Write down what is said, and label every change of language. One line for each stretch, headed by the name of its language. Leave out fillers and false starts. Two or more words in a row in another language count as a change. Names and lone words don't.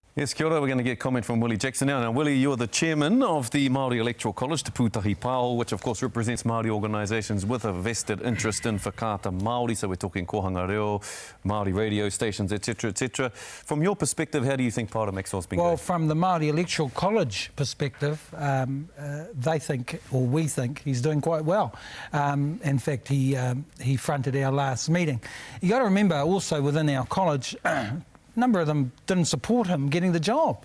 English: Yes,
Māori: kia ora.
English: We're going to get comment from Willie Jackson now. Now, Willie, you're the chairman of the Māori Electoral College, Te Pūtahi Paoho, which of course represents Māori organisations with a vested interest in whakaata Māori. So we're talking
Māori: kohanga reo,
English: Māori radio stations, etc., etc. From your perspective, how do you think Paora Maxwell's been going? Well, from the Māori Electoral College perspective, they think, or we think, he's doing quite well. In fact, he fronted our last meeting. You got to remember also within our college, a number of them didn't support him getting the job.